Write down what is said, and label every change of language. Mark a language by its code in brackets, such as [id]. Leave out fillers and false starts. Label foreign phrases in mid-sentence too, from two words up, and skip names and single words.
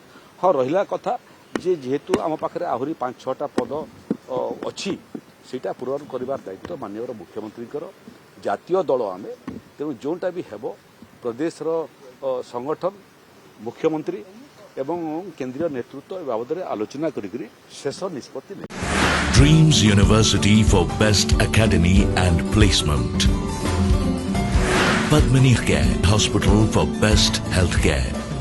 [or] ହଁ, ରହିଲା କଥା ଯେ ଯେହେତୁ ଆମ ପାଖରେ ଆହୁରି 5-6ଟା ପଦ ଅଛି, ସେଇଟା ପୂରଣ କରିବାର ଦାୟିତ୍ୱ ମାନ୍ୟବର ମୁଖ୍ୟମନ୍ତ୍ରୀଙ୍କର। ଜାତୀୟ ଦଳ ଆମେ, ତେଣୁ ଯେଉଁଟା ବି ହେବ ପ୍ରଦେଶର ସଂଗଠନ, ମୁଖ୍ୟମନ୍ତ୍ରୀ ଏବଂ କେନ୍ଦ୍ରୀୟ ନେତୃତ୍ୱ ଏ ବାବଦରେ ଆଲୋଚନା କରିକରି ଶେଷ ନିଷ୍ପତ୍ତି ନେବେ। [en] Dreams University for Best Academy and Placement. Padmini Care Hospital for Best Healthcare.